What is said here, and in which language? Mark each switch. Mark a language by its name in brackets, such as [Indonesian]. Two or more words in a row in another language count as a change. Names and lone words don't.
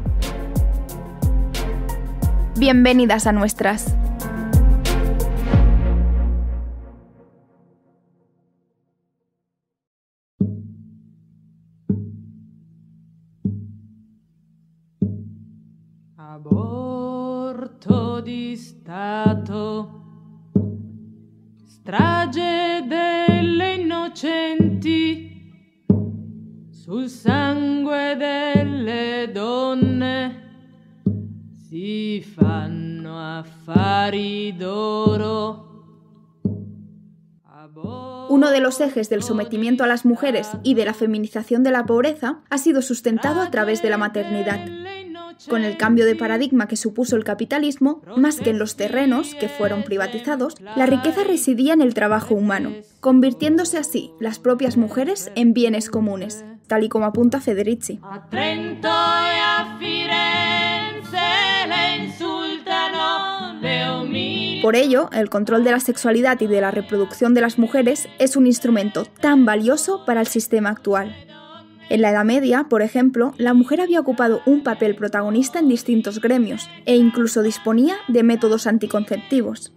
[Spanish] Bienvenidas a Nuestras. [Italian] Aborto di Stato. Strage delle innocenti sul sangue delle donne si fanno affari d'oro. [Spanish] Uno de los ejes del sometimiento a las mujeres y de la feminización de la pobreza ha sido sustentado a través de la maternidad. Con el cambio de paradigma que supuso el capitalismo, más que en los terrenos, que fueron privatizados, la riqueza residía en el trabajo humano, convirtiéndose así las propias mujeres en bienes comunes, tal y como apunta Federici. [Italian] A Trento e a Firenze le insultano, le umiliano. [Spanish] Por ello, el control de la sexualidad y de la reproducción de las mujeres es un instrumento tan valioso para el sistema actual. En la Edad Media, por ejemplo, la mujer había ocupado un papel protagonista en distintos gremios e incluso disponía de métodos anticonceptivos.